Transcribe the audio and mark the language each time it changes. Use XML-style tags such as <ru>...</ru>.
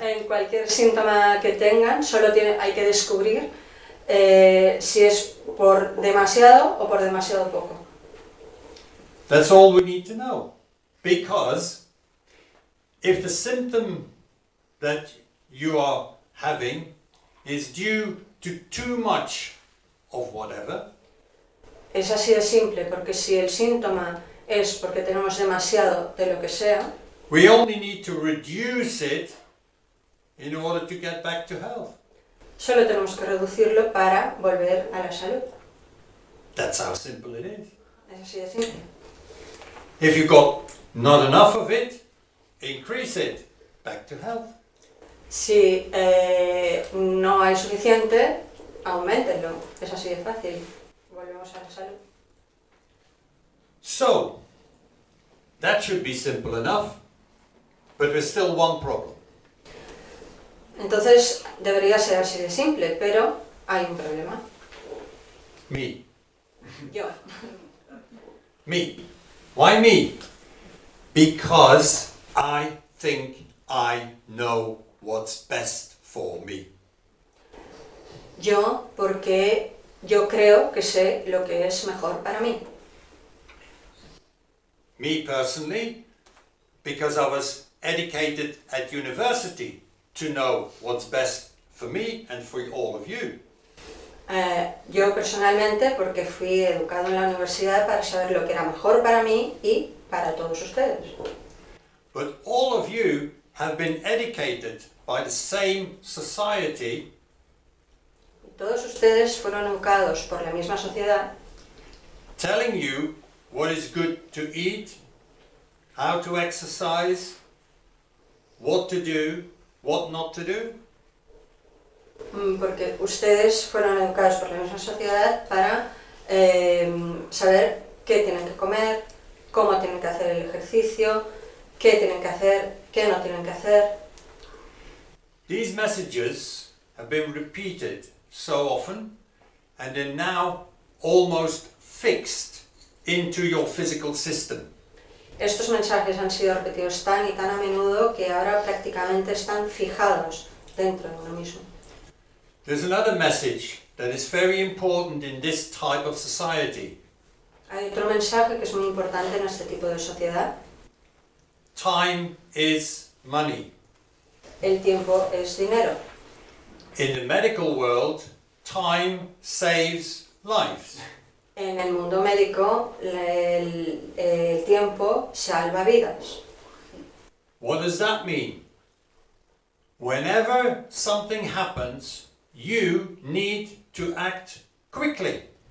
<es>en cualquier síntoma que tengan, hay que descubrir si es por demasiado o por demasiado poco.</es> <en>That's all we need to know. Because if the symptom that you are having is due to too much of whatever,</en> <es>Es así de simple, porque si el síntoma es porque tenemos demasiado de lo que sea,</es> <en>we only need to reduce it in order to get back to health.</en> <es>solo tenemos que reducirlo para volver a la salud.</es> <en>That's how simple it is.</en> <es>Es así de simple.</es> <en>If you've got not enough of it, increase it, back to health.</en> <es>Si no hay suficiente, auméntenlo. Es así de fácil. Volvemos a la salud.</es> <en>So, that should be simple enough, but there's still one problem.</en> <es>Entonces debería ser así de simple, pero hay un problema.</es> <en>Me.</en> <es>Yo.</es> <en>Me. Why me? Because I think I know what's best for me.</en> <es>Yo, porque yo creo que sé lo que es mejor para mí.</es> <en>Me personally, because I was educated at university to know what's best for me and for all of you.</en> <es>Yo personalmente, porque fui educado en la universidad para saber lo que era mejor para mí y para todos ustedes.</es> <en>But all of you have been educated by the same society</en> <es>Todos ustedes fueron educados por la misma sociedad,</es> <en>telling you what is good to eat, how to exercise, what to do, what not to do.</en> <es>Porque ustedes fueron educados por la misma sociedad para saber qué tienen que comer, cómo tienen que hacer el ejercicio, qué tienen que hacer, qué no tienen que hacer.</es> <en>These messages have been repeated so often and are now almost fixed into your physical system.</en> <es>Estos mensajes han sido repetidos tan y tan a menudo que ahora prácticamente están fijados dentro de uno mismo.</es> <en>There's another message that is very important in this type of society.</en> <es>Hay otro mensaje que es muy importante en este tipo de sociedad.</es> <en>Time is money.</en> <es>El tiempo es dinero.</es> <en>In the medical world, time saves lives.</en> <es>En el mundo médico, el tiempo salva vidas.</es> <en>What does that mean? Whenever something happens, you need to act quickly.</en>